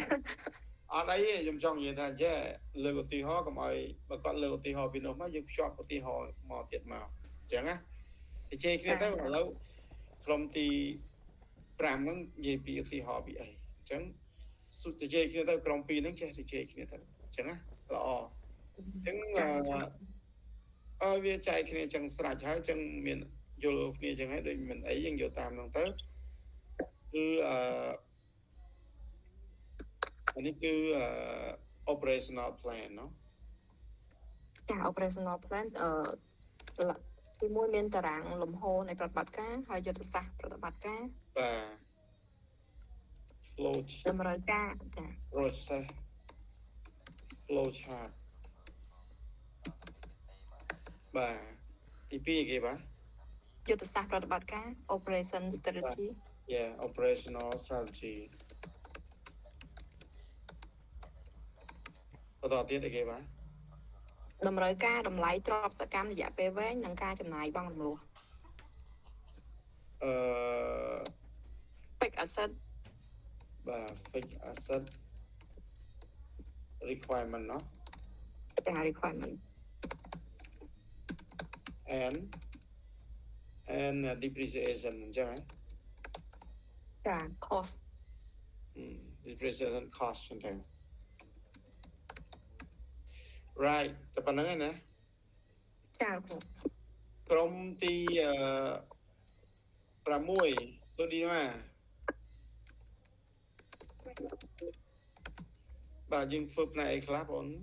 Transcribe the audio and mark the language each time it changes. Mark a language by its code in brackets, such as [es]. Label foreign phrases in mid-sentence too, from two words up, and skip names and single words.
[km] អត់អីទេខ្ញុំចង់និយាយថាចេះលើកឧទាហរណ៍កុំឲ្យបើគាត់លើកឧទាហរណ៍ពីនោះមកយើងភ្ជាប់ឧទាហរណ៍មកទៀតមកអញ្ចឹងណាទៅជេរគ្នាទៅឥឡូវក្រុមទី5ហ្នឹងនិយាយពីឧទាហរណ៍ពីអីអញ្ចឹងសុខទៅជេរគ្នាទៅក្រុម2ហ្នឹងចេះទៅជេរគ្នាទៅអញ្ចឹងណាល្អអញ្ចឹង វាចែកគ្នាអញ្ចឹងស្រេចហើយអញ្ចឹងមានយល់គ្នាអញ្ចឹងហើយដូចមិនអីយើងយកតាមហ្នឹងទៅគឺអានេះគឺ [en] operational plan [km] เนาะ ចា [en] operational plan [km] ទី1មានតារាងលំហូរនៃប្រតិបត្តិការហើយយុទ្ធសាស្ត្រប្រតិបត្តិការ បាទ flow តម្រូវការចា [en] process flow chart [km] បាទទី2គេបាទ យុទ្ធសាស្ត្រប្រតិបត្តិការ [en] operation strategy operational strategy [km] បន្តទៀតអីគេបាទ តម្រូវការតម្លៃទ្រព្យសកម្មរយៈពេលវែងនិងការចំណាយបង់រំលោះ [en] fixed asset បាទ fixed asset requirement เนาะ [km] ចា requirement [en] and and depreciation អញ្ចឹងហ៎ [km] ចា cost [en] depreciation cost [km] អញ្ចឹង right តែប៉ុណ្្នឹងឯណា ចាគ្រូ ក្រុមទី6សូឌីម៉ាបាទយើងធ្វើផ្នែកអីខ្លះបង